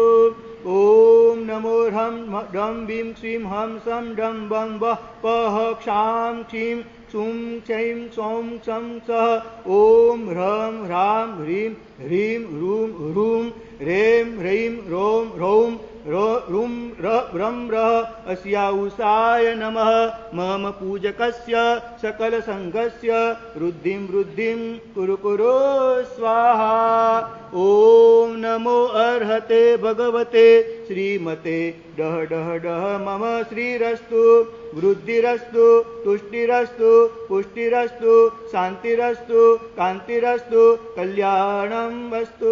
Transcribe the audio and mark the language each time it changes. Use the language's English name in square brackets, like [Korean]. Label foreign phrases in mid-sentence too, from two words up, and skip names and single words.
[Sanskrit] ઓમ નમો હમ ડમ ભીમ શ્રીમ હમ સમ ડમ બમ વહ પહ ક્ષામ ક્ષીમ સુમ ચૈમ સોમ સમ સહ ઓમ હ્રમ હ્રામ હ્રીમ હ્રીમ રૂમ રૂમ રેમ રૈમ રોમ રૌમ રૂમ રમ રહ अस्याउषाय नमः मम पूजकस्य सकल संघस्य वृद्धिं वृद्धिं कुरु कुरु स्वाहा. ओम नमो अर्हते भगवते श्रीमते डह डह डह मम श्रीरस्तु वृद्धिरस्तु तुष्टिरस्तु पुष्टिरस्तु शांतिरस्तु कांतिरस्तु कल्याणं वस्तु.